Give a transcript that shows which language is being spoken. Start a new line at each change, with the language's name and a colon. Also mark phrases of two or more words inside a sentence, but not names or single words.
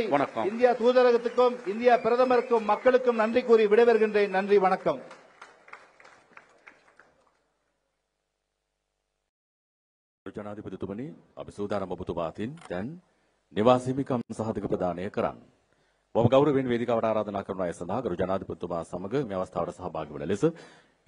Tamil: வணக்கம். இந்தியா தூதரகத்துக்கும் இந்தியா பிரதமருக்கும் மக்களுக்கும் நன்றி கூறி விடைபெறுகின்றேன். நன்றி, வணக்கம்.
Sinhala: ජනාධිපතිතුමනි, අපි සූදානම් ඔබතුමාටින් දැන් නිවාස හිමිකම් සහතික ප්‍රදානය කරන්න. බොහොම ගෞරවයෙන් වේදිකාවට ආරාධනා කරන අය සඳහා ගරු ජනාධිපතිතුමා සමග මේ අවස්ථාවට සහභාගී වන ලෙස